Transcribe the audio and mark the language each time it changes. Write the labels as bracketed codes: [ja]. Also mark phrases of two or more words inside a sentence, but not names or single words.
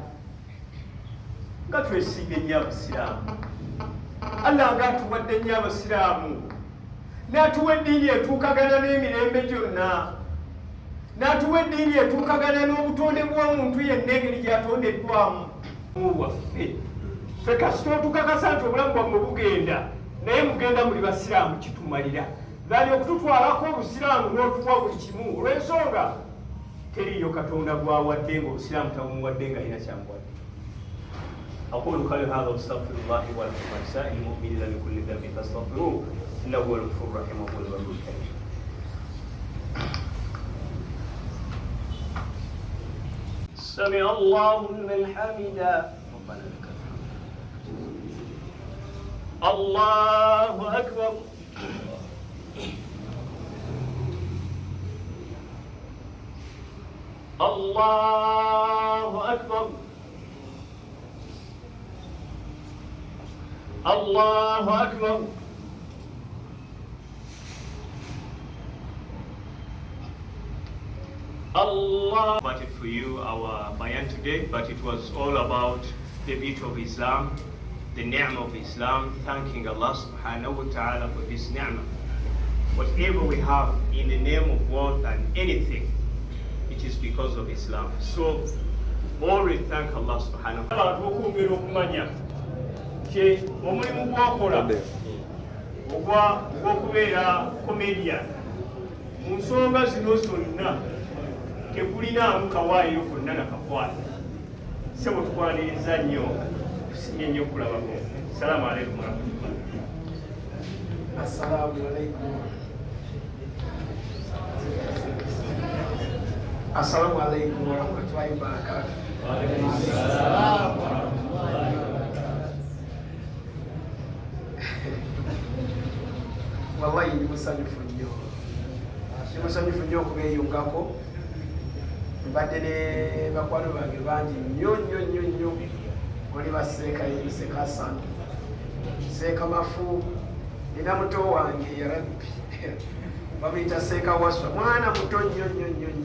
[lg] Nga twesiige nnyo abasiraamu, Allah nga atuwadde nnyo abasiraamu, n'atuwa eddiini etuukagana n'emirembe gyonna, n'atuwa eddiini etuukagana n'obutonde bw'omuntu yenna engeri gyatondeddwamu waffe. Ffe kasita otukakasa nti obulamu bwammwe bugenda, naye mugenda muli basiraamu kitumalira. Zali okututwalako obusiraamu n'otuwa buli kimu olw'ensonga teriyo Katonda gwawadde ng'obusiraamu tabumuwadde nga alina kyamuwadde. [ar] أقول قولي هذا واستغفر الله ولكم ولسائر المؤمنين من كل ذنب فاستغفروه إنه هو الغفور الرحيم وهو البر الكريم. سمع الله لمن حمده ربنا لك الحمد. الله أكبر. الله أكبر. الله أكبر. Allah. [en] But for you our bayan today, but it was all about the beauty of Islam, the ni'mah of Islam, thanking Allah [ar] سبحانه وتعالى [en] for this ni'mah. whatever we have in the name of wealth and anything, it is because of Islam. So, always thank Allah [ar] سبحانه وتعالى. [lg] Omulimu gwokola ogw'okubeera comedian mu nsonga zino zonna tekulinaamu kawaayiro konna nakakwata. Sebo tukwaniriza nnyo, tusinye nnyo okulabako. [ar] سلام عليكم ورحمة الله. السلام عليكم. السلام عليكم ورحمة الله وبركاته. وعليكم السلام ورحمة الله وبركاته. [lg] Wallahi ni musanyufu nnyo. Ni musanyufu nnyo okubeeyungako. Mbadde ne bakwano bange bangi nnyo. Oli baseeka Seeka Hassan, Seeka Mafu, nina muto wange [ar] يا رب [lg] bamuyita Seeka Waswa, mwana muto nnyo.